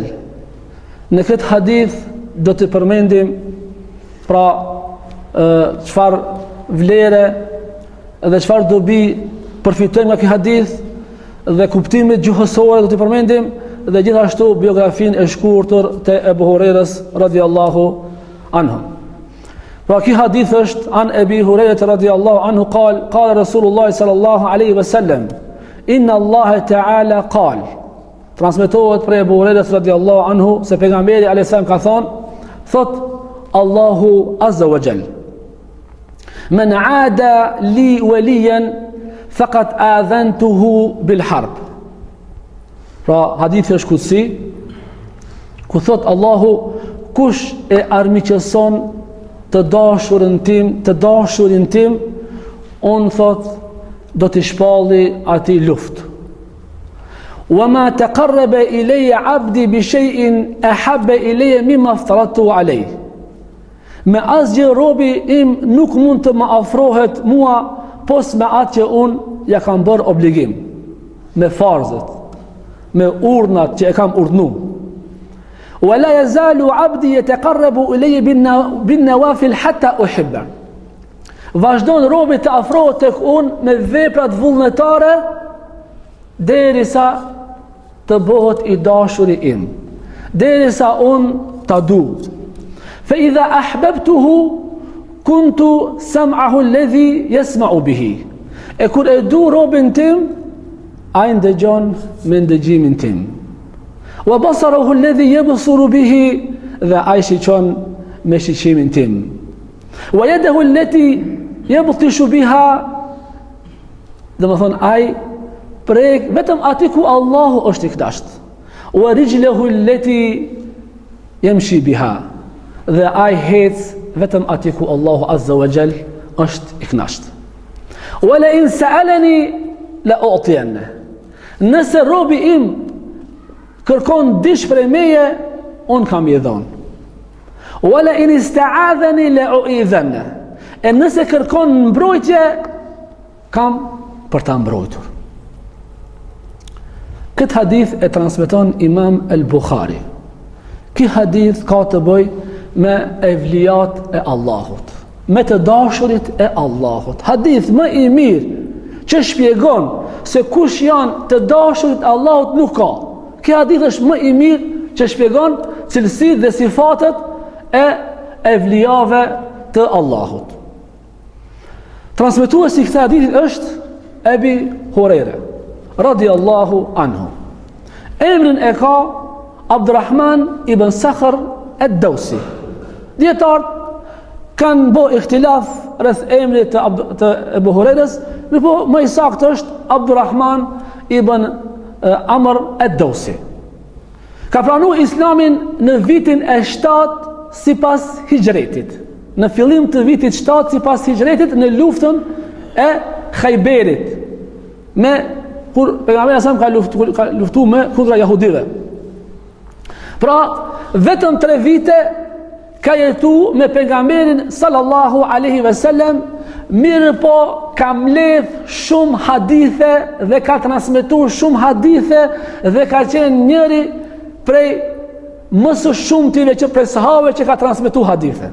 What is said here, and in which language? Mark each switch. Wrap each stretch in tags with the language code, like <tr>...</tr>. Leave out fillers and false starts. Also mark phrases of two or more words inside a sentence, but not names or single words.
<sq>Në këtë hadith do të përmendim pra çfarë vlere dhe çfarë dobi përfitojmë nga ky hadith, dhe kuptimit gjuhësore do të përmendim, dhe gjithashtu biografinë e shkurtër të Ebu Hurajrës</sq> <ar>رضي الله عنه.</ar> <sq>Pra ky hadith është</sq> <ar>عن أبي هريرة رضي الله عنه قال رسول الله صلى الله عليه وسلم إن الله تعالى قال.</ar> <sq>Transmetohet prej Ebu Hurajrës</sq> <ar>رضي الله عنه</ar> <sq>se pejgamberi</sq> <ar>عليه السلام</ar> <sq>ka thot</sq> <ar>الله عز وجل من عادى لي وليا فقد آذنته بالحرب.</ar> <sq>Pra hadithi është kutsi, ku thot Allahu, kush e armiqëson të dashurin tim, unë thot do t'i shpalli ati luft.</sq> <ar>وما تقرب إلي عبدي بشيء أحب إلي مما افترضت عليه.</ar> <sq>Me asgjë robi im nuk mund të më afrohet mua pos me atë që unë ja kam bërë obligim, me farzët, me urdhnat që e kam urdhnu.</sq> <ar>ولا يزال عبدي يتقرب إلي بالنوافل حتى أحب.</ar> <sq>Vazhdon robi të afrohet tek unë me veprat vullnetare derisa të bëhet i dashuri im, derisa unë ta du.</sq> <ar>فإذا أحببته كنت سمعه الذي يسمع به.</ar> <sq>E kur e du robin tim, ai ndëgjon me ndëgjimin tim.</sq> <ar>وبصره الذي يبصر به,</ar> <sq>dhe ai shiqon me shiqimin tim.</sq> <ar>ويده التي يبطش بها,</ar> <sq>dhe më thonë ai prek vetëm aty ku Allahu është i knasht.</sq> <ar>ورجله التي يمشي بها,</ar> <sq>dhe ai hec vetëm aty ku Allahu</sq> <ar>عز وجل</ar> <sq>është i knasht.</sq> <ar>ولئن سألني لأعطينه.</ar> <sq>Nëse robi im kërkon diç prej meje, un kam i dhon.</sq> <ar>ولئن استعاذني لأعيذنه.</ar> <sq>E nëse kërkon mbrojtje, kam për ta mbrojtur. Këtë hadith e transmeton Imam al-Bukhari. Ky hadith ka të bëj me evlijat e Allahut, me të dashurit e Allahut. Hadith më i mirë që shpjegon se kush janë të dashurit e Allahut nuk ka. Ky hadith është më i mirë që shpjegon cilësitë dhe sifatet e evlijave të Allahut. Transmetuesi i këtij hadithi është Ebi Hurajra</sq> <ar>رضي الله عنه.</ar> <sq>Emrin e ka Abdurrahman ibn Sakhr ad-Dawsi. Dietar kanë bë ihtilaf rreth emrit të Ebu Hurajrës, po më i saktë është Abdurrahman ibn Amr ad-Dawsi. Ka pranuar Islamin në vitin e 7 sipas Hijretit. Në fillim të vitit 7 sipas Hijretit, në luftën e Khayberit, me kur pejgamberi sa ka luftuar me kundra jahudive. Pra vetëm 3 vite ka jetu me pejgamberin</sq> <ar>صلى الله عليه وسلم</ar> <sq>mirë po ka mbledh shumë hadithe dhe ka transmetuar shumë hadithe dhe ka qenë njëri prej më së shumtive që prej sahabëve që ka transmetuar hadithe.</sq>